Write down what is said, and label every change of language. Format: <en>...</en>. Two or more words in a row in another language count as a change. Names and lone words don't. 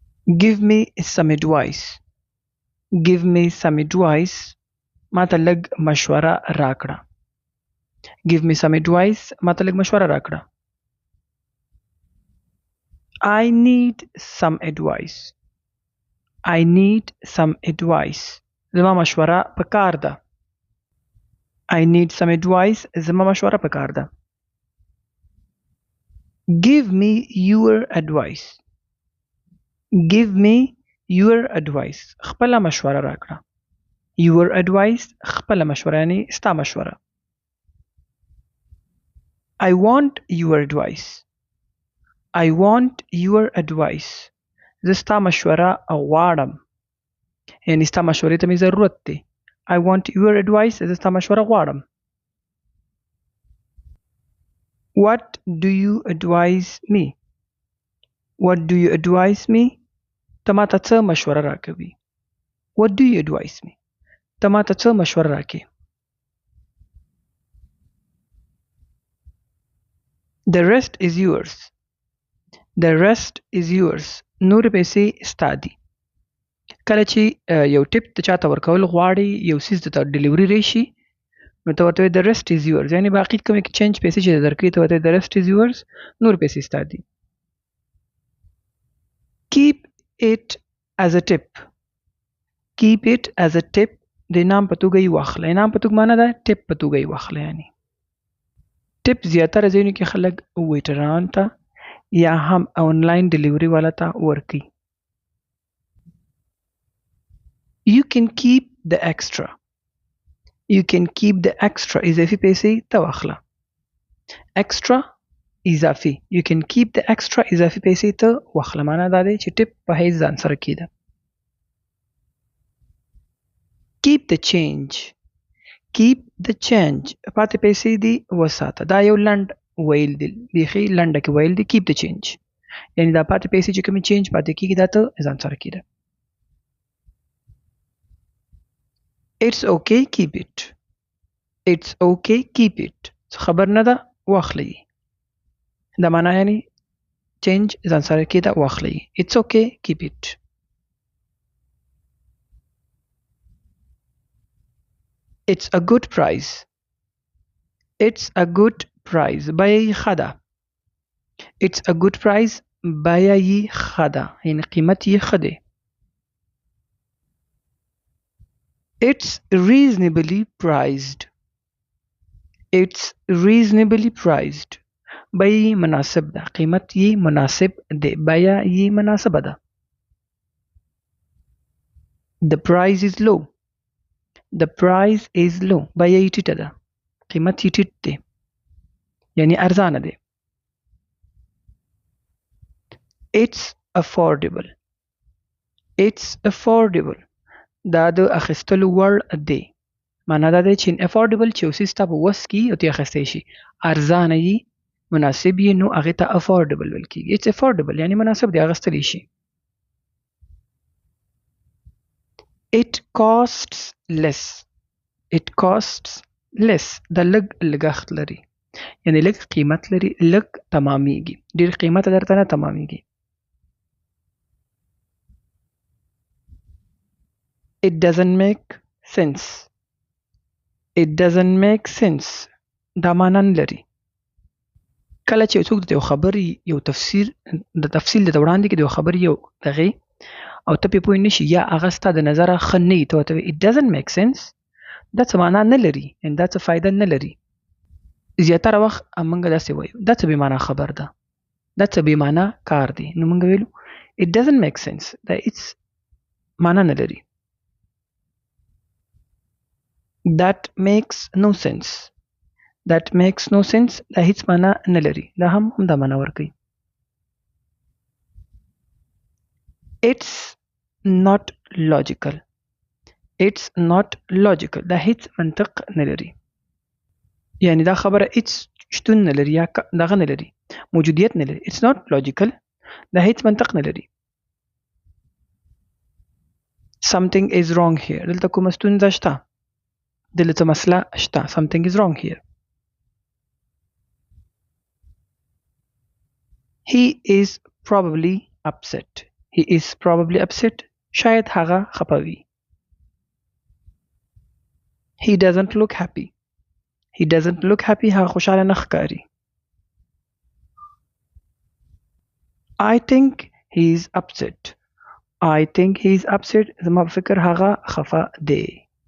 <en>give me some advice. Give me some advice.</en> <ps>ما ته لږ مشوره راکړه.</ps> <en>Give me some advice.</en> <ps>ما ته لږ مشوره راکړه.</ps> <en>I need some advice. I need some advice.</en> <ps>زما مشوره پکار ده.</ps> <en>I need some advice.</en> <ps>زما مشوره پکار ده.</ps> <en>Give me your advice. Give me your advice.</en> <ps>خپله مشوره راکړه.</ps> <en>Your advice</en> <ps>خپله مشوره یعنی ستا مشوره.</ps> <en>I want your advice. I want your advice.</en> <ps>زه ستا مشوره غواړم. یعنی ستا مشورې ته مې ضرورت دی.</ps> <en>I want your advice.</en> <ps>زه ستا مشوره غواړم.</ps> <en>What do you advise me? What do you advise me?</en> <ps>ته ما ته څه مشوره راکوي.</ps> <en>What do you advise me?</en> <ps>ته ما ته څه مشوره راکې.</ps> <en>The rest is yours. The rest is yours.</en> <ps>نور پیسې ستا دي. کله چې یو ټیپ ته چاته ورکول غواړي یو څیز ته ډیلیوري راشي نو ته ورته</ps> <en>the rest is yours</en> <ps>یعنی باقي کوم چینج پیسې چې درکړي ته ورته</ps> <en>the rest is yours</en> <ps>نور پیسې ستا دي.</ps> <en>Keep it as a tip. Keep it as a tip.</en> <ps>د انعام په توګه یې واخله. انعام په توګه معنی ده ټیپ په توګه یې واخله. یعنی ټیپ زیاتره ځایونو کې خلک ویټران ته یا هم آنلاین ډیلیوري والا ته ورکوي.</ps> <en>You can keep the extra. You can keep the extra.</en> <ps>اضافي پیسې ته واخله. Extra اضافي.</ps> <en>You can keep the extra</en> <ps>اضافي پیسې ته واخله. معنی دا دی چې ټیپ په حیث ځان سره کېده.</ps> <en>Keep the change. Keep the change.</en> <ps>پاتې پیسې دي وساته. دا یو لنډ ویل دی. بیخي لنډه کې ویل دی.</ps> <en>Keep the change.</en> <ps>یعنی دا پاتې پیسې چې کومې چینج پاتې کېږي دا ته ځان سره کېده.</ps> <en>It's okay, keep it. It's okay, keep it.</en> <ps>خبر نه ده واخلئ. دا معنا یعنی چینج ځان سره کېده واخلئ.</ps> <en>It's okay, keep it. It's a good price. It's a good price.</en> <ps>بیه یې ښه ده.</ps> <en>It's a good price.</en> <ps>بیه یې ښه ده. یعنی قیمت یې ښه دی.</ps> <en>It's reasonably priced. It's reasonably priced.</en> <ps>بیه یې مناسب ده. قیمت یې مناسب دی. بیه یې مناسبه ده.</ps> <en>The price is low. The price is low.</en> <ps>بیه یې ټیټه ده. قیمت یې ټیټ دی. یعنی ارزانه دی.</ps> <en>It's affordable. It's affordable.</en> <ps>دا د اخیستلو وړ دی. معنا دا دی چې affordable چې اوس ستا په وس کې او ته اخیستی شي. ارزانه یي مناسب یي نو هغې ته affordable ویل کېږي.</ps> <en>It's affordable</en> <ps>یعنی مناسب دی اخیستلی شي.</ps> <en>It costs less. It costs less.</en> <ps>دا لږ لګښت لري. یعنی لږ قیمت لري. لږ تمامیږي. ډېر قیمت درته نه تمامیږي.</ps> <en>It doesn't make sense. It doesn't make sense.</en> <ps>دا معنا نه لري. کله چې څوک د یو خبرې یو تفسیر د تفصیل د وړاندې کې د یو خبرې یو دغې او ته پې پوه نه شي یا هغه ستا د نظره ښه نه وي ته ورته وایي</ps> <en>it doesn't make sense.</en> <ps>دا څه معنا نه لري. یعنې دا څه فایده نه لري. زیاتره وخت موږ داسې وایو دا څه بې معنا خبر ده. دا څه بې معنا کار دی. نو موږ ویلو</ps> <en>it doesn't make sense.</en> <ps>دا هیڅ معنا نه لري.</ps> <en>That makes no sense. That makes no sense.</en> <ps>دا هیڅ معنا نه لري. دا هم دا معنا ورکوي.</ps> <en>It's not logical. It's not logical.</en> <ps>دا هیڅ منطق نه لري. یعنی دا خبره هیڅ شتون نه لري یا دغه نه لري. موجودیت نه لري. It's not logical. دا هیڅ منطق نه لري.</ps> <en>Something is wrong here.</en> <ps>دلته کومه ستونزه شته. دلته مسله شته.</ps> <en>Something is wrong here. He is probably upset. He is probably upset.</en> <ps>شاید هغه خپه وي.</ps> <en>He doesn't look happy. He doesn't look happy.</en> <ps>هغه خوشحاله نه ښکاري.</ps> <en>I think he's upset. I think he's upset.</en> <ps>زما په فکر هغه خفه دی.</ps>